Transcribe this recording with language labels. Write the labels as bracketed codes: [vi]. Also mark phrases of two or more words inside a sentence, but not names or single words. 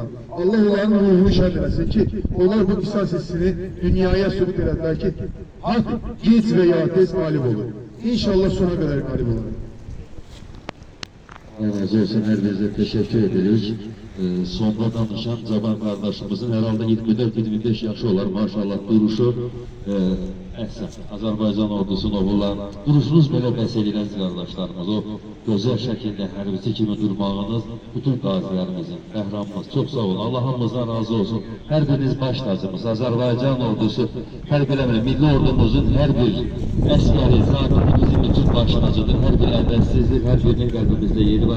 [tr] Allah onların ruhunu şad etsin ki onlar bu isas hissini dünyaya sübut ederler ki hak geç veya tez galip olur. İnşallah sona kadar galip olur. Allah razı olsun, her birinize teşekkür ederiz. Sonda danışan Caban kardeşimizin herhalde 24-25 yaşı olar maşallah duruşu. [az] Əhsən, Azərbaycan ordusuna olan duruşunuz belə bəs edilən qardaşlarımız, o gözəl şəkildə hərbiçi kimi durmağınız bütün qazilərimizin, qəhrəmanımız, çox sağ olun, Allah hamımızdan razı olsun. Hər biriniz baş tacımız, Azərbaycan ordusu, hərb eləmir, milli ordumuzun hər bir əskəri, zatini bizim bütün baş tacıdır, hər bir əvvəlsizlik, hər birinin qəlbimizdə yeri var.